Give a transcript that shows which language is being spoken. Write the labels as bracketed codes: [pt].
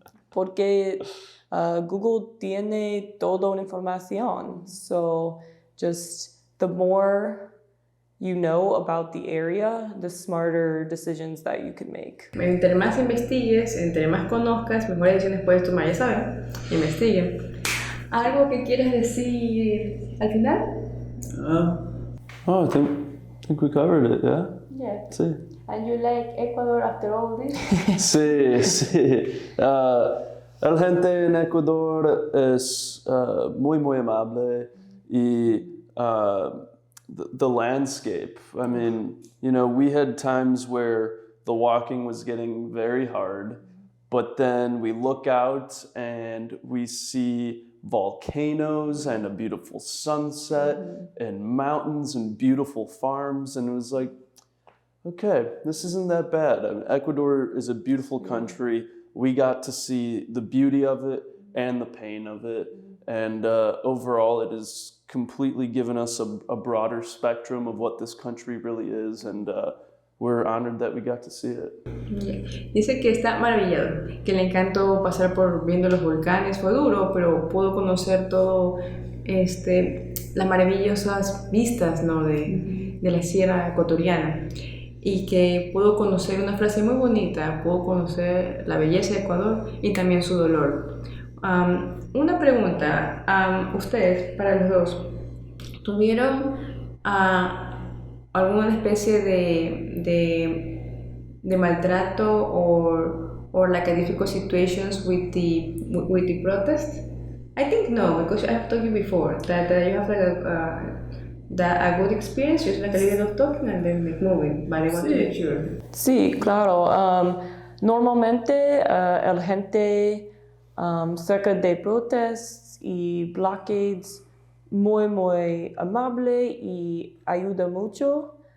[es] Porque Google tiene toda una información. [en] So just the more you know about the area, the smarter decisions that you can make. [es] Entre más investigues, entre más conozcas, mejores decisiones puedes tomar, ya saben. Investiguen. ¿Algo que quieres decir al final? [en] I think we covered it, yeah? Yeah. [es] Sí. [en] And you like Ecuador after all this? [es] Sí, sí. La gente en Ecuador es muy, muy amable y [en] the landscape. I mean, we had times where the walking was getting very hard, but then we look out and we see volcanoes and a beautiful sunset and mountains and beautiful farms, and it was like, okay, this isn't that bad. I mean, Ecuador is a beautiful country. We got to see the beauty of it and the pain of it, and overall it has completely given us a broader spectrum of what this country really is, and we're honored that we got to see it. [es] Dice que está maravillado, que le encantó pasar por viendo los volcanes, fue duro, pero pudo conocer todo las maravillosas vistas, ¿no? de la sierra ecuatoriana. y que pudo conocer una frase muy bonita, pudo conocer la belleza de Ecuador y también su dolor. Una pregunta, ustedes, para los dos, ¿tuvieron alguna especie de maltrato [en] or like a difficult situations with the protest? I think no, because I have told you before that you have like a good experience, just like a little bit of talking and then like moving, but I want to make sure. [es] Sí, claro. Normalmente el gente cerca de protestas y blockades muy amable y ayuda mucho.